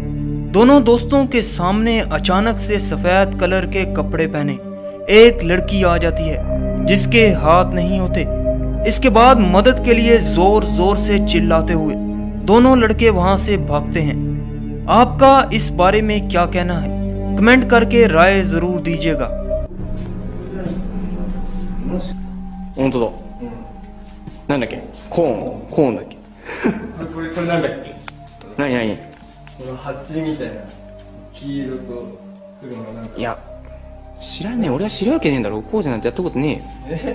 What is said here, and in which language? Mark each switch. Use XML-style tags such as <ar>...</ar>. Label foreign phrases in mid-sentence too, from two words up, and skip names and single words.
<hi>दोनों दोस्तों के सामने अचानक से सफेद कलर के कपड़े पहने एक लड़की आ जाती है जिसके हाथ नहीं होते। इसके बाद मदद के लिए जोर जोर से चिल्लाते हुए दोनों लड़के वहां से भागते हैं। आपका इस बारे में क्या कहना है? कमेंट करके राय जरूर दीजिएगा।</hi> <ja>本当だ。なんだっけ？コーンだっけ？これなんだっけ？何？この蜂みたいな黄色と黒のなんか。いや、知らんねえ。俺は知るわけねえんだろ。コーチなんてやったことねえよ。</ja>